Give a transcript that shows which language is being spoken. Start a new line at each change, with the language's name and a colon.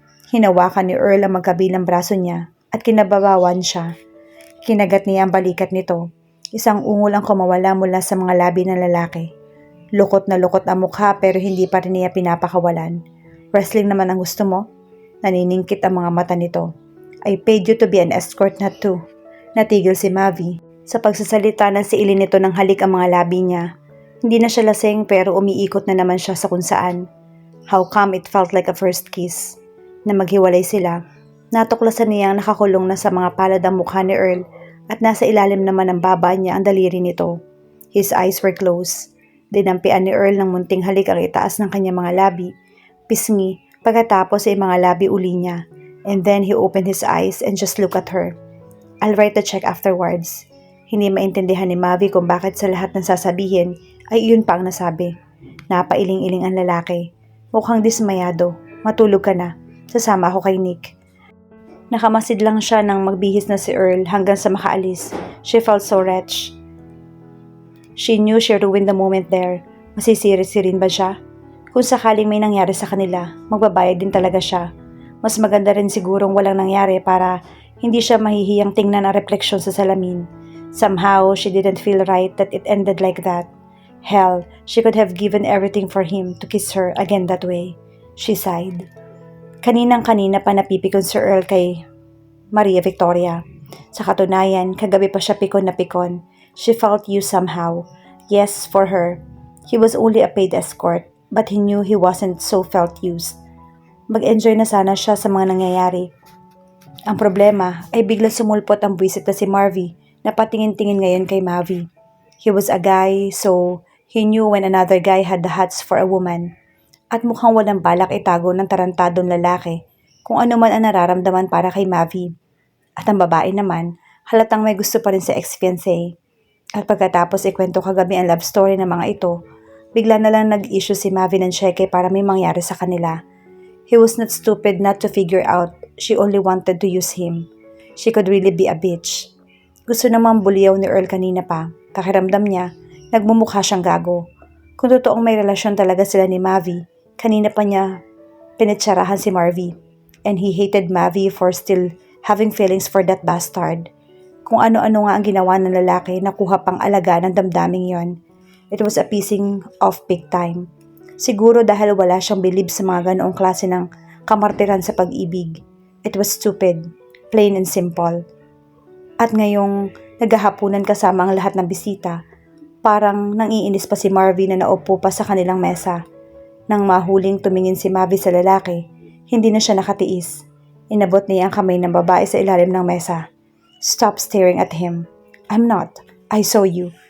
Filipino: Hinawakan ni Earl ang magkabilang braso niya at kinababawan siya. Kinagat niya ang balikat nito. Isang ungol ang kumawala mula sa mga labi ng lalaki. Lukot na lukot ang mukha pero hindi pa rin niya pinapakawalan. Wrestling naman ang gusto mo? Naniningkit ang mga mata nito.
English: I paid you to be an escort, not to.
Filipino: Natigil si Mavi. Sa pagsasalita ng siilin nito ng halik ang mga labi niya. Hindi na siya lasing pero umiikot na naman siya sa kung saan.
English: How come it felt like a first kiss?
Filipino: Na maghiwalay sila. Natuklasan niyang nakakulong na sa mga palad ang mukha ni Earl at nasa ilalim naman ng baba niya ang daliri nito.
English: His eyes were closed.
Filipino: Dinampian ni Earl ng munting halik ang itaas ng kanyang mga labi. Pisngi, pagkatapos ay mga labi uli niya.
English: And then he opened his eyes and just looked at her. I'll write the check afterwards.
Filipino: Hindi maintindihan ni Mavi kung bakit sa lahat ng sasabihin ay iyon pa ang nasabi. Napailing-iling ang lalaki. Mukhang dismayado. Matulog ka na. Sasama ako kay Nick. Nakamasid lang siya nang magbihis na si Earl hanggang sa makaalis.
English: She felt so wretched. She knew she ruined the moment there.
Filipino: Masisiri-sirin ba siya? Kung sakaling may nangyari sa kanila, magbabayad din talaga siya. Mas maganda rin sigurong walang nangyari para hindi siya mahihiyang tingnan ang refleksyon sa salamin.
English: Somehow, she didn't feel right that it ended like that. Hell, she could have given everything for him to kiss her again that way. She sighed.
Filipino: Kaninang-kanina pa napipikon si Earl kay Maria Victoria. Sa katunayan, kagabi pa siya pikon na pikon.
English: She felt used somehow. Yes, for her. He was only a paid escort, but he knew he wasn't so felt used.
Filipino: Mag-enjoy na sana siya sa mga nangyayari. Ang problema ay bigla sumulpot ang buwisit na si Marvy na patingin-tingin ngayon kay Mavi.
English: He was a guy, so he knew when another guy had the hots for a woman.
Filipino: At mukhang walang balak itago ng tarantadong lalaki kung ano man ang nararamdaman para kay Mavi. At ang babae naman, halatang may gusto pa rin sa ex-fiancé. At pagkatapos ikwento kagabi ang love story ng mga ito, bigla na lang nag-issue si Mavi ng cheque para may mangyari sa kanila.
English: He was not stupid not to figure out she only wanted to use him. She could really be a bitch.
Filipino: Gusto namang buliyaw ni Earl kanina pa. Pakiramdam niya, nagmumukha siyang gago. Kung totoong may relasyon talaga sila ni Mavi, kanina pa niya pinitsarahan si Marvy.
English: And he hated Mavi for still having feelings for that bastard.
Filipino: Kung ano-ano nga ang ginawa ng lalaki na kuha pang alaga ng damdaming yon.
English: It was a pissing off big time.
Filipino: Siguro dahil wala siyang bilib sa mga ganoong klase ng kamartiran sa pag-ibig.
English: It was stupid, plain and simple.
Filipino: At ngayong naghahapunan kasama ang lahat ng bisita, parang nangiinis pa si Marvy na naupo pa sa kanilang mesa. Nang mahuling tumingin si Mavi sa lalaki, hindi na siya nakatiis. Inabot niya ang kamay ng babae sa ilalim ng mesa.
English: Stop staring at him. I'm not. I saw you.